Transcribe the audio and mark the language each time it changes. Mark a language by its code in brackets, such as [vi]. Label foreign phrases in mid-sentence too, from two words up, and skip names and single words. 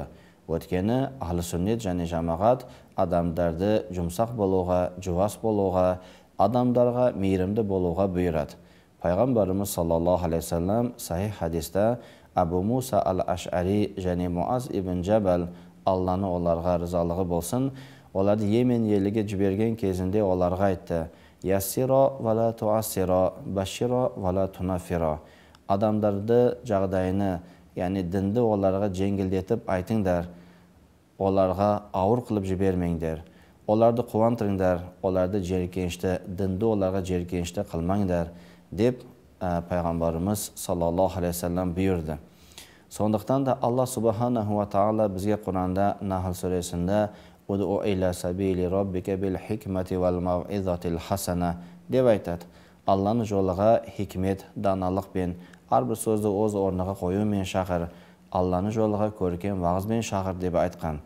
[kk] Өткені ахлы сүннет және жамағат адамдарды жұмсақ болуға, жуас болуға, адамдарға мейірімді болуға бұйырады. Пайғамбарымыз [ar] صلى الله عليه وسلم [kk] сахих хадисте Абу Муса ал-Аш'ари және Муаз ибн Джабал, Алланы оларға ризалығы болсын, оларды Йемен еліге жіберген кезінде оларға айтты: [ar] «يسروا ولا تعسروا، بشروا ولا تنفروا». [kk] Адамдарды жағдайыны, яғни дінді оларға жеңілдетіп айтыңдар, оларға ауыр қылып жібермеңдер. Оларды қуантыңдар, оларды жеркенішті, дінді оларға жеркенішті қылмаңдар деп пайғамбарымыз [ar] صلى الله عليه وسلم [kk] бұйырды. Сондықтан да Алла [ar] سبحانه وتعالى [kk] бізге Құранда Нахл сүресінде [ar] «ادع إلى سبيل ربك بالحكمة والموعظة الحسنة» [kk] деп айтады. Алланың жолыға хикмет, даналықпен, әрбір сөзді өз орныға қоюмен шақыр, Алланың жолыға көркем вағызбен шақыр деп айтқан.